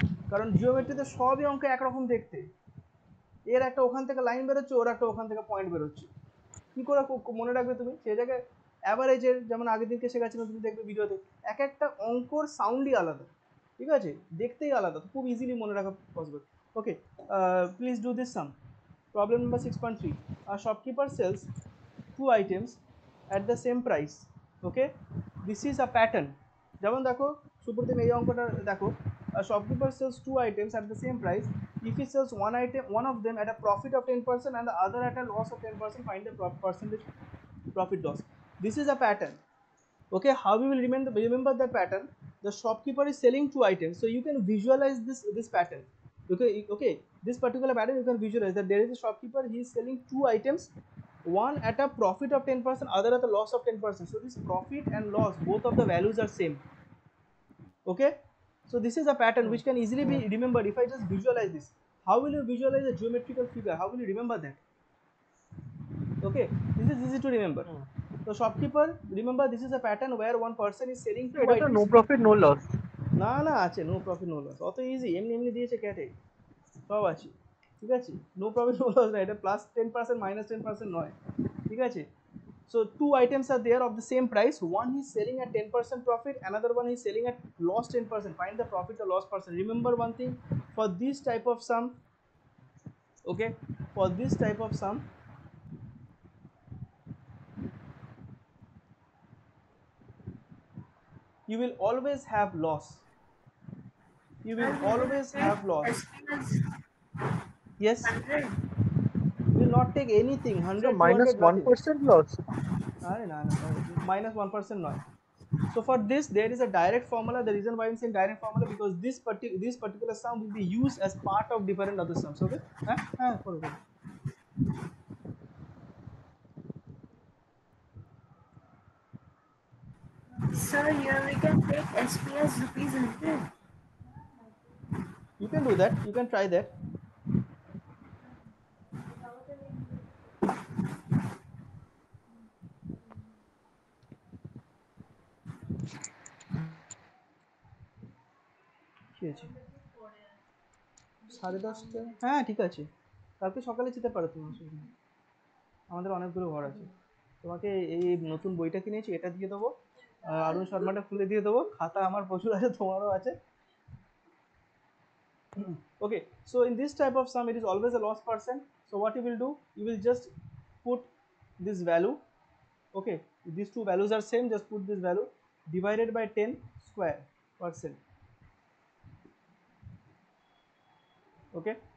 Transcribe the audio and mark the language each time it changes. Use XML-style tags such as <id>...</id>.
<bn>কারণ জিওমেট্রিতে সবই অঙ্ক একরকম দেখতে, এর একটা ওখান থেকে লাইন বেরোচ্ছে, ওর একটা ওখান থেকে পয়েন্ট বেরোচ্ছে, কি করে মনে রাখবে তুমি? সেই জায়গায় অ্যাভারেজের, যেমন আগের দিনকে শেখাচ্ছিলাম, তুমি দেখবে ভিডিওতে, এক একটা অঙ্কর সাউন্ডই আলাদা, ঠিক আছে? দেখতেই আলাদা, খুব ইজিলি মনে রাখা possible.</bn> <en>Okay, please do this sum. Problem number 6.3, a shopkeeper sells 2 items at the same price. Okay, this is a pattern.</en> <bn>যেমন দেখো সুপ্রতিম, এই অঙ্কটা দেখো,</bn> <en>a shopkeeper sells 2 items at the same price. If he sells one of them at a profit of 10% and the other at a loss of 10%, find the percentage profit loss. This is a pattern. Okay, how we will remember that pattern? The shopkeeper is selling 2 items, so you can visualize this pattern. Okay, this particular pattern you can visualize that there is a shopkeeper, he is selling 2 items, one at a profit of 10%, other at a loss of 10%. So this profit and loss, both of the values are same. Okay, so this is a pattern which can easily be remembered if I just visualize this. How will you visualize a geometrical figure? How will you remember that? Okay, this is easy to remember. So shopkeeper, remember, this is a pattern where one person is selling 2</en> <bn>এটা তো</bn> <en>items. No profit no loss.</en> <bn>না না, আছে no profit no loss, অত easy, এমনি এমনি দিয়েছে ক্যাটে, সব আছে, ঠিক আছে? নো প্রফিট নো লস না, এটা প্লাস 10% মাইনাস 10% নয়, ঠিক আছে?</bn> <en>So 2 items are there of the same price, one is selling at 10% profit, another one is selling at loss 10%. Find the profit or loss percent. Remember one thing, for this type of sum, okay, for this type of sum, you will always have loss. You will always have loss. Yes, you will not take anything. 100, minus 200, nothing. 1% loss.</en> <bn>আরে না না, minus 1% নয়।</bn> <en>So for this there is a direct formula. The reason why I'm saying direct formula, because this particular sum will be used as part of different other sums. Okay, follow. Sir, here we can take SPS rupees 100. You can do that, you can try that.</en> <bn>ঠিক আছে, 10:30, হ্যাঁ ঠিক আছে, কালকে সকালে যেতে পারো তুমি, অসুবিধা নেই, আমাদের অনেকগুলো ঘর আছে। তোমাকে এই নতুন বইটা কিনেছি, এটা দিয়ে দেবো, অরুণ শর্মাটা খুলে দিয়ে দেবো, খাতা আমার প্রচুর আছে, তোমারও আছে।</bn> <en>Okay, so in this type of sum it is always a loss percent. So what you will do, you will just put this value, okay, if these two values are same, just put this value divided by 10 square percent, okay.</en>